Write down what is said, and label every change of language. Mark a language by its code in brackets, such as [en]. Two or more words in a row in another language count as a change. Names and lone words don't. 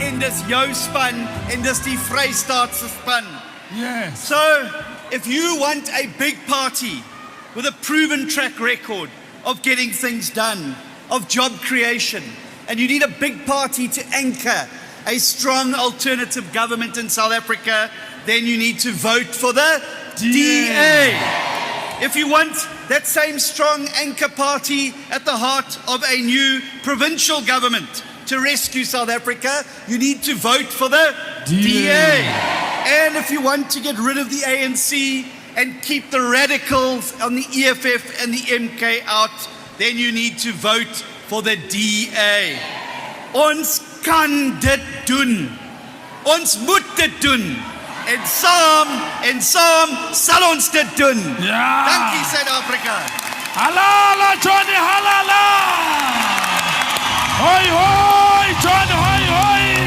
[af] dis jou span en dis die Vrystaat se span. [en] Yes. So, if you want a big party with a proven track record of getting things done, of job creation, and you need a big party to anchor a strong alternative government in South Africa, then you need to vote for the DA. If you want that same strong anchor party at the heart of a new provincial government to rescue South Africa, you need to vote for the DA. And if you want to get rid of the ANC and keep the radicals on the EFF and the MK out, then you need to vote for the DA. [af] Ons kan dit doen. Ons moet dit doen. En saam sal ons dit doen. Ja. Dankie Suid-Afrika. Halala Johnny, halala. Hoi hoi John, hoi hoi.